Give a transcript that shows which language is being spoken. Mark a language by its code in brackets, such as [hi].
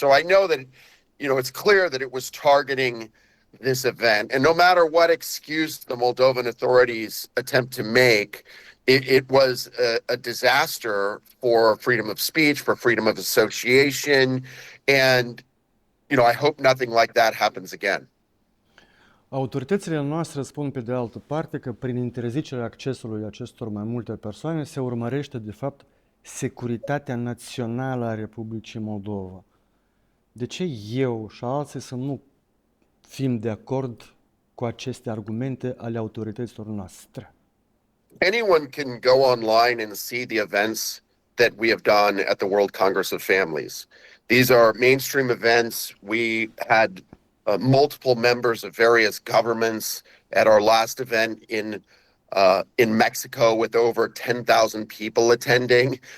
[en] So I know that, you know, it's clear that it was targeting this event. And no matter what excuse the Moldovan authorities attempt to make, it was a disaster for freedom of speech, for freedom of association. And, you know, I hope nothing like that happens again. [ro] Autoritățile noastre spun pe de altă parte că prin interzicerea accesului acestor mai multe persoane se urmărește de fapt securitatea națională a Republicii Moldova. De ce eu și alții să nu fim de acord cu aceste argumente ale autorităților noastre? [en] Anyone can go online and see the events that we have done at the World Congress of Families. These are mainstream events. We had multiple members of various governments at our last event in Mexico with over 10,000 people attending.